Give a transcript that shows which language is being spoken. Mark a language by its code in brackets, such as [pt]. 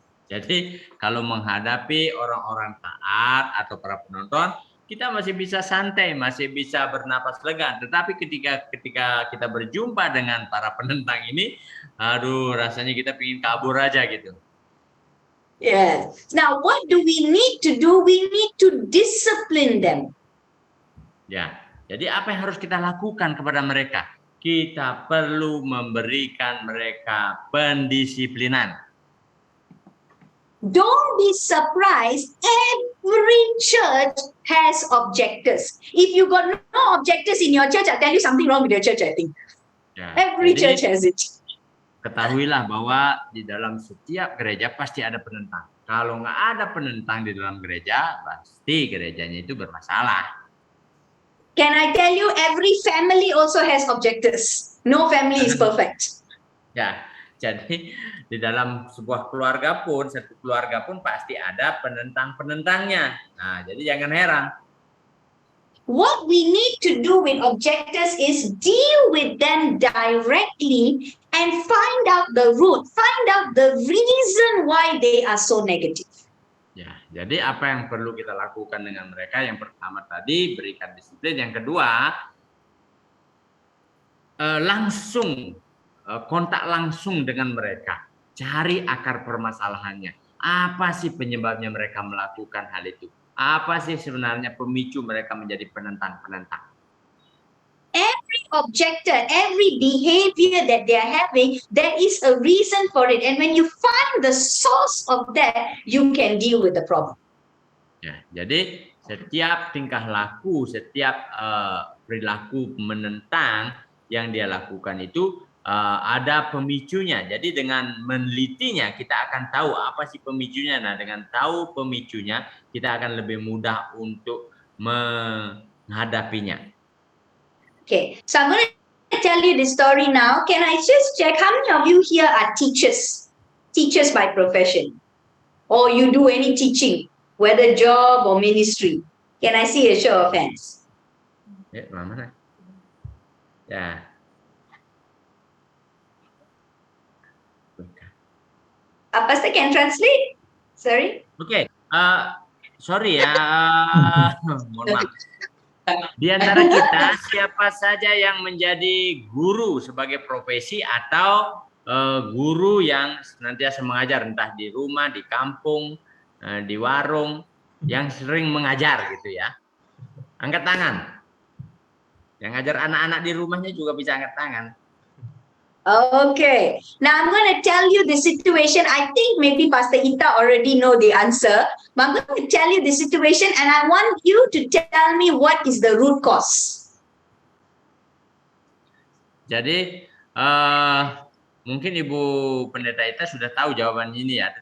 [id] Jadi kalau menghadapi orang-orang taat atau para penonton, kita masih bisa santai, masih bisa bernapas lega. Tetapi ketika kita berjumpa dengan para penentang ini, aduh rasanya kita pengen kabur aja gitu. [en] Yes. Now, what do we need to do? We need to discipline them. [id] Ya, jadi apa yang harus kita lakukan kepada mereka? Kita perlu memberikan mereka pendisiplinan. [en] Don't be surprised. Every church has objectives. If you got no objectives in your church, I'll tell you something wrong with your church, I think. [id] Ya, [en] Every [id] jadi [en] church has it. [id] ketahuilah bahwa di dalam setiap gereja pasti ada penentang. Kalau nggak ada penentang di dalam gereja, pasti gerejanya itu bermasalah. [en] Can I tell you, every family also has objectives. No family is perfect. [id] Ya, jadi di dalam sebuah keluarga pun, satu keluarga pun pasti ada penentang-penentangnya. Nah, jadi jangan heran. [en] What we need to do with objectives is deal with them directly and find out the root, find out the reason why they are so negative. [id] Ya, jadi apa yang perlu kita lakukan dengan mereka? Yang pertama tadi berikan disiplin, yang kedua langsung kontak langsung dengan mereka, cari akar permasalahannya. Apa sih penyebabnya mereka melakukan hal itu? Apa sih sebenarnya pemicu mereka menjadi penentang-penentang? [en] Every objector, every behavior that they are having, there is a reason for it. And when you find the source of that, you can deal with the problem. [id] Ya, jadi setiap tingkah laku, setiap perilaku menentang yang dia lakukan itu ada pemicunya. Jadi dengan menelitinya kita akan tahu apa sih pemicunya. Nah, dengan tahu pemicunya kita akan lebih mudah untuk menghadapinya. [en] Okay, so I'm going to tell you this story now. Can I just check how many of you here are teachers? Teachers by profession. Or you do any teaching, whether job or ministry. Can I see a show of hands? [id] Ya, mana? Ya. [en] Pastor can translate? Sorry? [id] Oke, sorry ya, mohon maaf. Di antara kita, siapa saja yang menjadi guru sebagai profesi atau guru yang senantiasa mengajar, entah di rumah, di kampung, di warung, yang sering mengajar gitu ya. Angkat tangan. Yang ngajar anak-anak di rumahnya juga bisa angkat tangan. [en] Okay. Now I'm going to tell you the situation. I think maybe Pastor Ita already know the answer. But I'm going to tell you the situation and I want you to tell me what is the root cause. [id] Jadi mungkin Ibu Pendeta Ita sudah tahu jawaban ini ya.